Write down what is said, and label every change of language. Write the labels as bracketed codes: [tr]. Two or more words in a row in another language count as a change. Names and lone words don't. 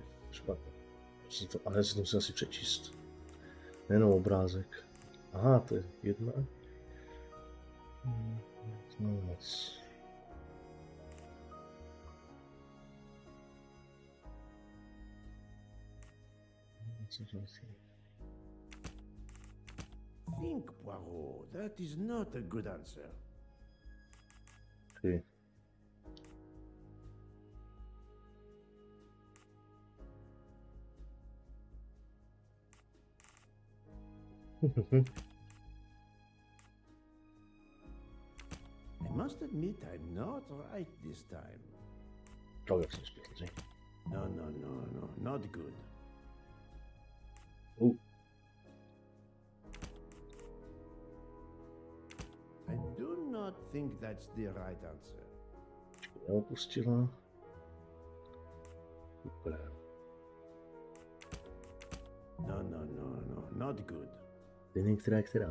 [cs] Špatně. Ale já si to musím asi přečíst. Nejenom obrázek. Aha, to je jedna. No moc. [en] Think, Poirot. That is not a good answer. Okay. I must admit I'm not right this time. [cs] Oh, jak jsem spěl, že? [en] No, not good. I do not think that's the right answer. [cs] Neopustila. Super. [en] No, not good. [cs] Nevím, která je která.